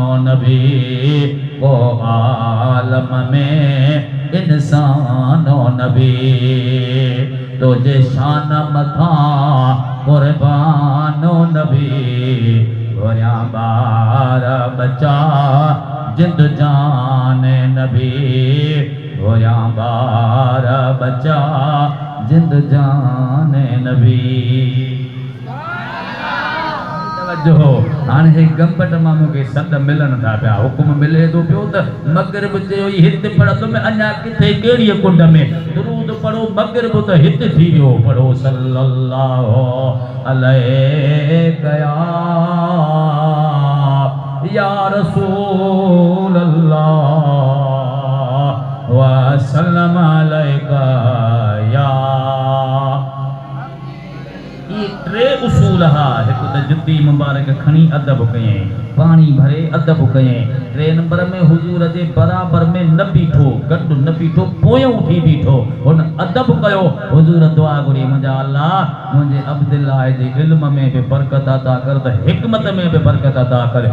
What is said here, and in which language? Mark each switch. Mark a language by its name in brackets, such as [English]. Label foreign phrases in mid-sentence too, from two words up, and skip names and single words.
[Sindhi] नबी ओ आलम में इंसानो नबी तुझे शान मथा कुर्बानो नबी घोरिया बार बचा जिंद जान नबी घोरिया बार बचा जिंद जान नबी। जो हाणे हे गंबट मां मूंखे सद मिलनि था पिया हुकुम मिले थो पियो त मगरिब चयो हिते पढ़ंदो में अञा किथे कहिड़ी कुंड में दुरूद पढ़ो मगरिब त हिते थी वियो पढ़ो सल्लल्लाहु [Arabic] عليه يا رسول الله وسلم عليك يا [Sindhi] टे उसूल हा हिकु त जुती मुबारक खणी अदब कयईं पाणी भरे अदब कयईं टे नंबर में हुजूर जे बराबर में न बीठो गॾु न बीठो पोयों थी बीठो हुन अदब कयो हुजूर दुआ घुरी मुंहिंजा अल्लाह मुंहिंजे अब्दुल्लाह जे इल्म में बि बरकत अता कर त हिकमत में बि बरकत अता कर